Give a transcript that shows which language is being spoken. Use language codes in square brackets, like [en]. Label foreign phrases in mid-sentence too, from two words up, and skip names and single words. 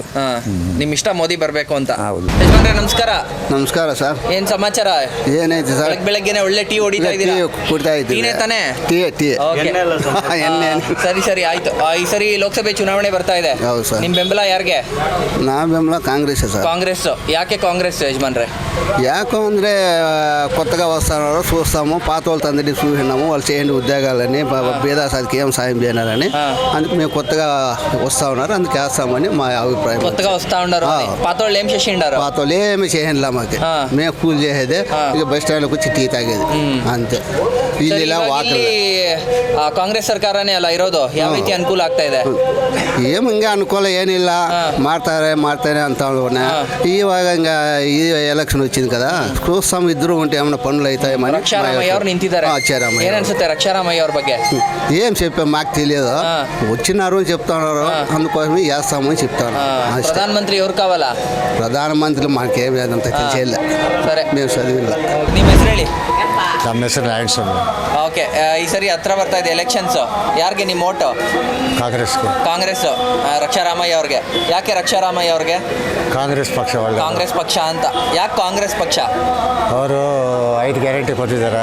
[kn] ನಿಮ್ ಇಷ್ಟ ಮೋದಿ ಬರ್ಬೇಕು ಅಂತ? ಹೌದು. ಯಜಮಾನ್ರೆ ನಮಸ್ಕಾರ. ನಮಸ್ಕಾರ ಸರ್. ಏನ್ ಸಮಾಚಾರ? ಏನೈತೆ ಸರ್? ಬೆಳಗ್ಗೆನೆ ಒಳ್ಳೆ ಟೀ ಹೊಡಿತಾ ಇದ್ದೀರಾ? ಕುಡ್ತಾ ಇದ್ದೀವಿ ತಾನೇ? ಟೀ. ಸರಿ ಆಯ್ತು. ಈ ಸರಿ ಲೋಕಸಭೆ ಚುನಾವಣೆ ಬರ್ತಾ ಇದೆ. ಹೌದು ಸರ್. ನಿಮ್ ಬೆಂಬಲ ಯಾರಿಗೆ? ನಾ ಬೆಂಬಲ ಕಾಂಗ್ರೆಸ್ ಸರ್. [te] కాంగ్రెస్. యాకే కాంగ్రెస్ యజమాన్రే? యాకో అంటే కొత్తగా వస్తున్నారు, చూస్తాము. పాత వాళ్ళందరినీ చూసినాము, వాళ్ళు చేయండి ఉద్యోగాలని, పేద సాధికి ఏం సాయం చేయాలని. అందుకు మేము కొత్తగా వస్తూ ఉన్నారు, అందుకు వేస్తామని మా అభిప్రాయం. కొత్తగా వస్తూ ఉన్నారు. పాత వాళ్ళు ఏం చేసిండారు? పాత వాళ్ళు ఏమి చేయండిలా మాకు. మేము కూలి చేసేదే, ఇక బస్ స్టాండ్కి వచ్చి టీ తాగేది అంతే. [kn] ಇಲ್ಲಿ ಕಾಂಗ್ರೆಸ್ ಸರ್ಕಾರನೇ ಅಲ್ಲ ಇರೋದು, ಯಾವ ರೀತಿ ಅನುಕೂಲ ಆಗ್ತಾ ಇದೆ? ಏನು ಹಿಂಗೆ ಅನುಕೂಲ ಏನಿಲ್ಲ, ಮಾಡ್ತಾರೆ ಅಂತ [te] ఇవాగ ఇంకా ఈ ఎలక్షన్ వచ్చింది కదా, చూస్తాం ఇద్దరు ఉంటే ఏమైనా పనులు అవుతాయి. [kn] రక్షారామయ్య ಅವರು ನಿಂತಿದ್ದಾರೆ. [te] ఏం అనిపిస్తుంది [kn] రక్షారామయ్య ಅವ್ರ ಬಗ್ಗೆ? [te] ఏం చెప్పాం మాకు తెలియదు, వచ్చినారు అని చెప్తున్నారు, అందుకోసమే చేస్తామని చెప్తాను. ప్రధానమంత్రి ఎవరు కావాలా? ప్రధానమంత్రి మాకేం లేదంత తెలిసేలా, సరే మేము చదివిಲ್ಲ. [kn] ನಿಮ್ಮ ಹೆಸರು ಹೇಳಿ. ನಮ್ಮ ಹೆಸರು ನಾರಾಯಣ ಸ್ವಾಮಿ. ಓಕೆ, ಈ ಸರಿ ಹತ್ರ ಬರ್ತಾ ಇದೆ ಎಲೆಕ್ಷನ್ಸು. ಯಾರಿಗೆ ನಿಮ್ಮ ಓಟು? ಕಾಂಗ್ರೆಸ್ಗೆ. ಕಾಂಗ್ರೆಸ್. ರಕ್ಷಾರಾಮಯ್ಯ ಅವ್ರಿಗೆ. ಯಾಕೆ ರಕ್ಷಾರಾಮಯ್ಯ ಅವ್ರಿಗೆ? ಕಾಂಗ್ರೆಸ್ ಪಕ್ಷ ಒಳ್ಳೆ. ಕಾಂಗ್ರೆಸ್ ಪಕ್ಷ ಅಂತ ಯಾಕೆ ಕಾಂಗ್ರೆಸ್ ಪಕ್ಷ? ಅವರು 5 ಗ್ಯಾರಂಟಿ ಕೊಟ್ಟಿದ್ದಾರೆ,